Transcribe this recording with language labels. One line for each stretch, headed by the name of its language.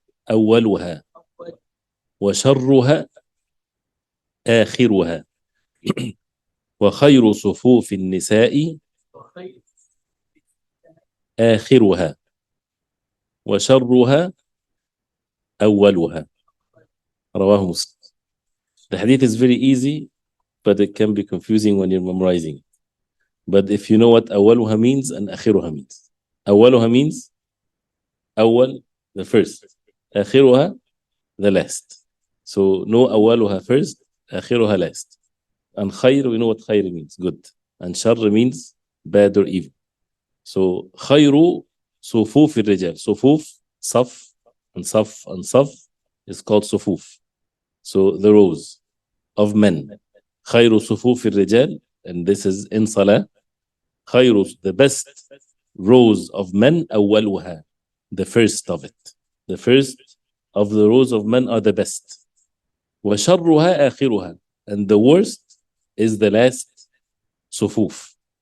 Arabic: أولها وشرها آخرها وخير صفوف النساء آخرها وشرها أولها. رواه مسلم.
English: The hadith is very easy, but it can be confusing when you're memorizing. But if you know what أولها means and آخرها means. أولها means أول, the first. آخرها, the last. So know أولها first, آخرها last. And خير, we know what خير means, good. And شر means bad or evil.
Arabic: So خير صفوف الرجال. صفوف, صف, and صف, and صف
English: is called
Arabic: صفوف.
English: So the rows of men.
Arabic: خير صفوف الرجال,
English: and this is in Salah. خير, the best rows of men, أولها, the first of it. The first of the rows of men are the best.
Arabic: وشرها آخرها,
English: and the worst is the last صفوف.